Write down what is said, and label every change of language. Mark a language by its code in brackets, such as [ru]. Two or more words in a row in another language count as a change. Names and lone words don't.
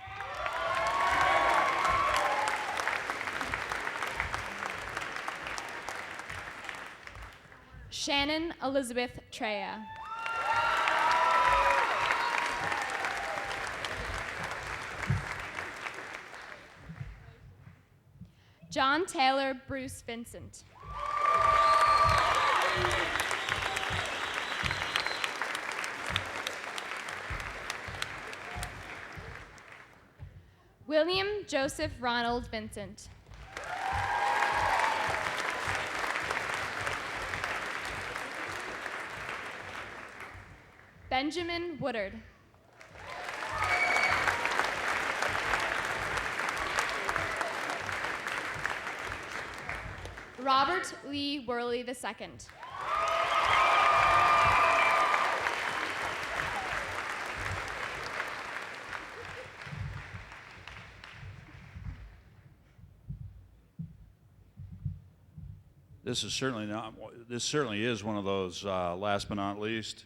[en] Shannon Elizabeth Treya. John Taylor Bruce Vincent. William Joseph Ronald Vincent. Benjamin Woodard. Robert Lee Worley II. This certainly is one of those last but not least.